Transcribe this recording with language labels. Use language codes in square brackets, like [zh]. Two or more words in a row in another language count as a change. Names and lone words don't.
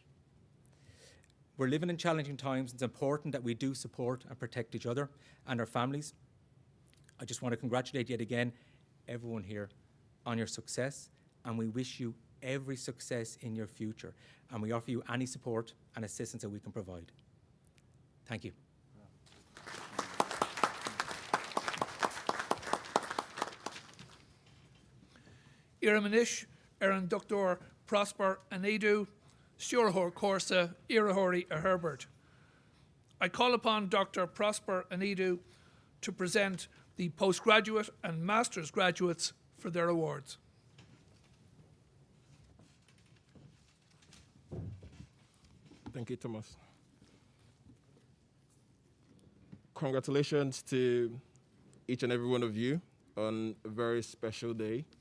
[en] We're living in challenging times. It's important that we do support and protect each other and our families. I just want to congratulate yet again everyone here on your success, and we wish you every success in your future, and we offer you any support and assistance that we can provide. Thank you. Iramanish, Eran Dr. Prosper Anidu, Stjórhor Corsa, Irahori Herbert. I call upon Dr. Prosper Anidu to present the postgraduate and master's graduates for their awards. Thank you, Thomas. Congratulations to each and every one of you on a very special day.